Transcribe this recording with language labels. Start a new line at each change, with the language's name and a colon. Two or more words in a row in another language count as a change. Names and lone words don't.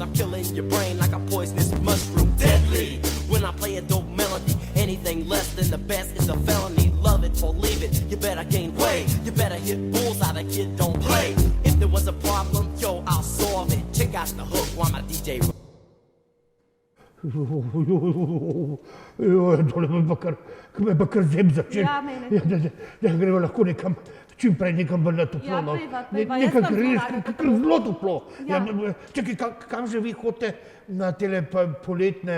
English: I'm killing your brain like a poisonous mushroom. Deadly, when I play a dope melody. Anything less than the best is a felony. Love it or leave it, you better gain weight. You better hit bullseye, the kid don't play. If there was a problem, yo, I'll solve it. Check out the hook while my DJ rolls.
Slovenian: Tole me pa kar zem začel. Ja, mene. Da gremo lahko nekam, čim prej nekam bolj na toplo. Ja, no. pojva, jaz Nekam sem res, zelo rada kar zelo toplo. Ja. Čakaj, kam že vi hodite na tele poletne